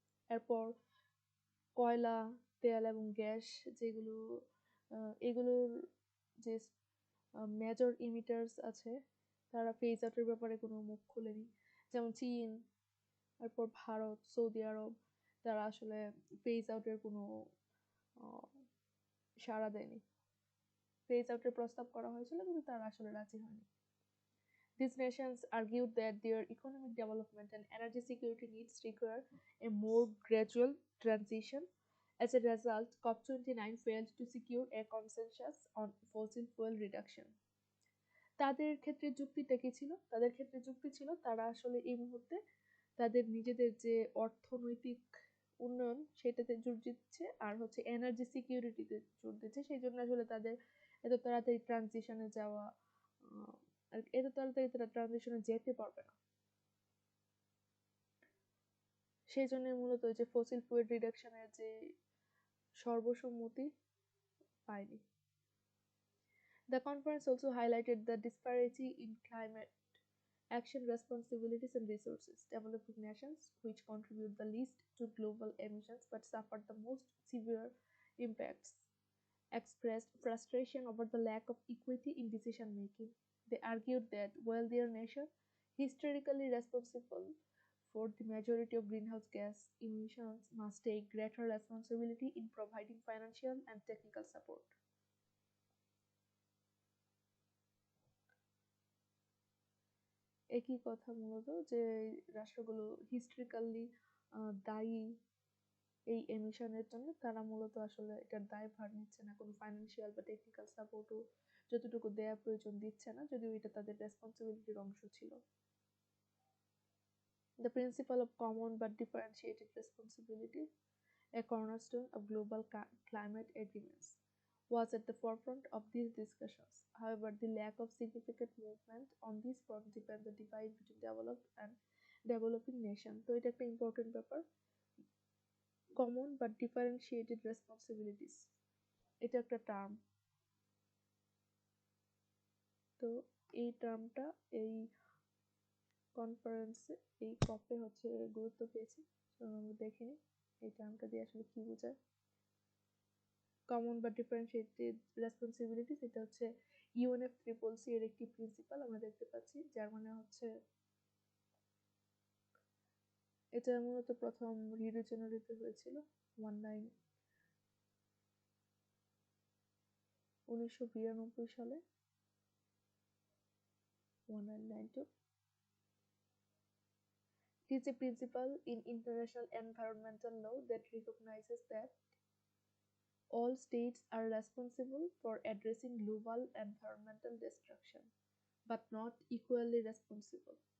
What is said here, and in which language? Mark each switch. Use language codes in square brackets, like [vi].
[bn] এরপর কয়লা, তেল এবং গ্যাস যেগুলো এগুলোর যে মেজর ইমিটার্স আছে তারা ফেজ আউটের ব্যাপারে কোনো মুখ খুলেনি, যেমন চীন, এরপর ভারত, সৌদি আরব, তারা আসলে ফেজ আউটের কোনো সাড়া দেয়নি। ফেজ আউটের প্রস্তাব করা হয়েছিল কিন্তু তারা আসলে রাজি হয়নি। [en] These nations argued that their economic development and energy security needs require a more gradual transition. As a result, COP29 failed to secure a consensus on fossil fuel reduction. [bn] তাদের ক্ষেত্রে যুক্তিটা কি ছিল? তাদের ক্ষেত্রে যুক্তি ছিল তারা আসলে এই মুহূর্তে তাদের নিজেদের যে অর্থনৈতিক উন্নয়ন সেটাতে জোর দিচ্ছে, আর হচ্ছে এনার্জি সিকিউরিটিতে জোর দিচ্ছে, সেই জন্য আসলে তাদের এত তাড়াতাড়ি ট্রানজিশনে যাওয়া আর এত তাড়াতাড়ি তারা ট্রানজিশনে যেতে পারবে না, সেই জন্য মূলত যে ফসিল ফুয়েল রিডাকশনের যে সর্বসম্মতি পায়নি। [en] The conference also highlighted the disparity in climate action responsibilities and resources. Developing nations, which contribute the least to global emissions but suffer the most severe impacts, expressed frustration over the lack of equity in decision making. They argued that while their nation, historically responsible for the majority of greenhouse gas emissions, must take greater responsibility in providing financial and technical support. [bn] একই কথা মূলত যে রাষ্ট্রগুলো historically দায়ী এই এমিশনের জন্য, তারা মূলত আসলে এটার দায়ভার নিচ্ছে না, কোনো ফাইন্যান্সিয়াল বা টেকনিক্যাল সাপোর্টও যতটুকু দেয়া প্রয়োজন দিচ্ছে না, যদিও এটা তাদের রেসপন্সিবিলিটির অংশ ছিল। [en] The principle of common but differentiated responsibility, a cornerstone of global climate agreements, was at the forefront of these discussions. However, the lack of significant movement on this front depends on the divide between developed and developing nations. [bn] So এটা একটা important ব্যাপার, [en] common but differentiated responsibilities, [bn] এটা একটা term. তো এই টার্মটা এই কনফারেন্সে এই কপে হচ্ছে গুরুত্ব পেয়েছে। আমরা দেখে নিই এই টার্মটা দিয়ে আসলে কি বোঝায়। কমন বা ডিফারেন্সিয়েটেড রেসপন্সিবিলিটিস, এটা হচ্ছে UNFCCC এর একটি প্রিন্সিপাল আমরা দেখতে পাচ্ছি, যার মানে হচ্ছে এটা মূলত প্রথম রিও ডি জেনেরোতে হয়েছিল 1992 সালে 1992। [en] It is a principle in international environmental law that recognizes that all states are responsible for addressing global environmental destruction, but not equally responsible.